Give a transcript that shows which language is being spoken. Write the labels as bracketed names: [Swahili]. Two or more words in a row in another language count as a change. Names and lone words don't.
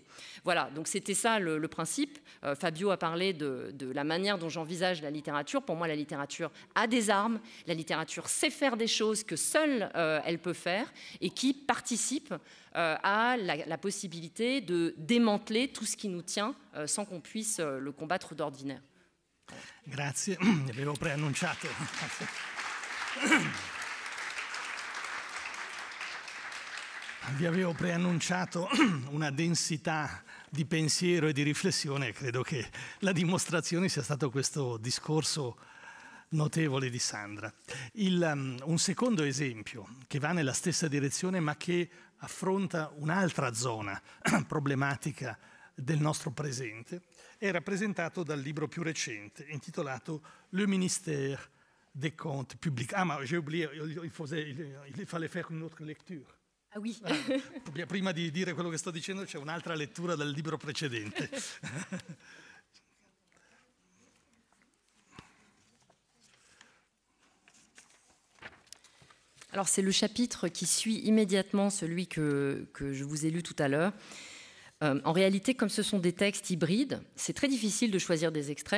[French] Voilà, donc c'était ça le principe. Fabio a parlé de la manière dont j'envisage la littérature. Pour moi, la littérature a des armes, la littérature sait faire des choses que seule elle peut faire et qui participent à la possibilité de démanteler tout ce qui nous tient sans qu'on puisse le combattre d'ordinaire. [Italian] Grazie, avevo preannunciato. Vi avevo preannunciato una densità di pensiero e di riflessione, credo che la dimostrazione sia stato questo discorso notevole di Sandra. Un secondo esempio che va nella stessa direzione ma che affronta un'altra zona problematica del nostro presente è rappresentato dal libro più recente intitolato Le ministère des comptes publics. [French] Ah, ma j'ai oublié, il fallait faire une autre lecture. Ah oui. [Italian] Prima di dire quello che sto dicendo c'è un'altra lettura del libro precedente. [French] Alors c'est le chapitre qui suit immédiatement celui que je vous ai lu tout à l'heure. En réalité, comme ce sont des textes hybrides, c'est très difficile de choisir des extraits.